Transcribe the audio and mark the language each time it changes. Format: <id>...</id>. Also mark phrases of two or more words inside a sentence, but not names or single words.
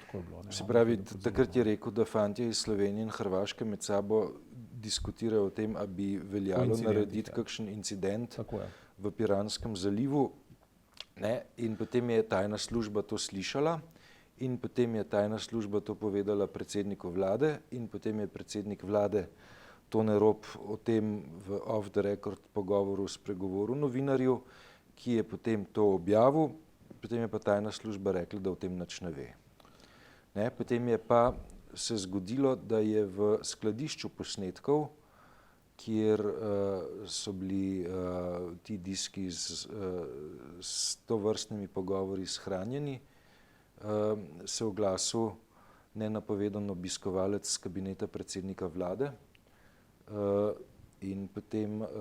<sl>Se pravi, takrat je rekel, da fantje iz Slovenije in Hrvaške med sabo diskutirajo o tem, a bi veljalo narediti kakšen incident v Piranskem zalivu, in potem je tajna služba to slišala in potem je tajna služba to povedala predsedniku vlade in potem je predsednik vlade Tone Rop o tem v</sl> <en>off the record</en> <sl>pogovoru spregovoril novinarju ki je potem to objavil, potem je pa tajna služba rekla, da o tem nič ne ve. Ne, potem je pa se zgodilo, da je v skladišču posnetkov, kjer so bili ti diski s tovrstnimi pogovori shranjeni, se oglasil nenapovedan obiskovalec kabineta predsednika vlade in potem</sl>